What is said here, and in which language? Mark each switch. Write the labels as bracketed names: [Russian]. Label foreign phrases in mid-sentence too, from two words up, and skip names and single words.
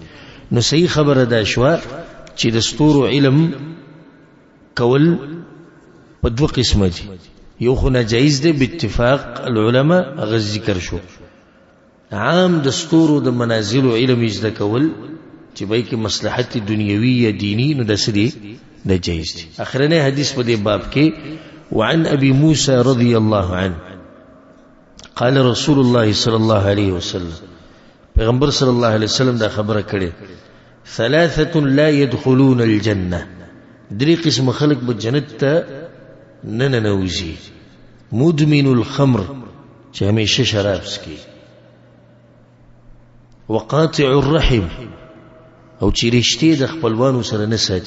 [Pashto] نو صحیح خبره دا شوه چې د ستورو علم کول په دوه قسمه دي. یو خو ناجایز دی [Arabic] باتفاق العلماء، [Pashto] هغه ذکر شو. عام د ستورو د منازل علم زده کول چې به کې مصلحت دنیوي یا دینی، نو د سدي د جایز دي. اخرنه حدیث په دې باب کې [Arabic] وعن ابي موسى رضي الله عنه قال رسول الله صلى الله عليه وسلم، [Pashto] پیغمبر [Arabic] صلی الله علیه وسلم [Pashto] دا خبره کړي، [Arabic] ثلاثه لا يدخلون الجنه، [Pashto] درې قسم خلق به جنت ته نه ننوځي. [Arabic] مدمن الخمر، [Pashto] چې همیشه شراب څکي، [Arabic] وقاطع الرحم، [Pashto] او چې رشتې د خپلوانو سره نه ساتي.